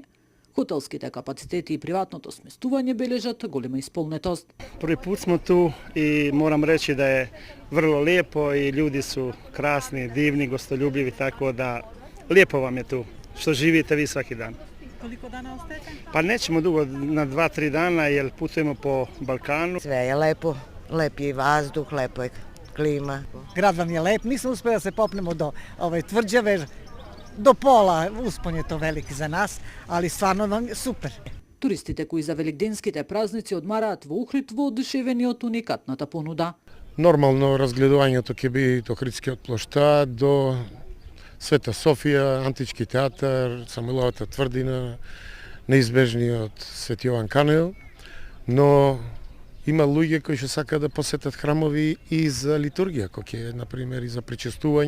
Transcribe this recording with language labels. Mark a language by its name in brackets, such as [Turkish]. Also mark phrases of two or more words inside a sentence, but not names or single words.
[Macedonian] Хотелските капацитети и приватното сместување бележат голема исполнетост. [Serbian] Први пут смо ту и морам речи да е врло лепо и луѓи су красни, дивни, гостолюбливи, така да лепо вам е ту, што живите ви сваки дан. Колико дана остаете? Па неćemo dugo, na 2-3 dana, jer putujemo po Balkanu. Sve je lepo, lep je vazduh, lepo je klima. Grad vam je lep, nismo uspeli da se popnemo do tvrđave, do pola uspon je to veliki za nas, ali stvarno vam je super. [Macedonian] Туристите кои за великденските празници одмараат во Охрид во одушевени од уникатната понуда. Нормално разгледувањето ќе биде од Охридскиот плоштад до Света Софија, Антички театар, Самуиловата тврдина, неизбежниот Свети Јован Канеил, но има луѓе кои што сакаат да посетат храмови и за литургија, кој ќе, например, и за причестување.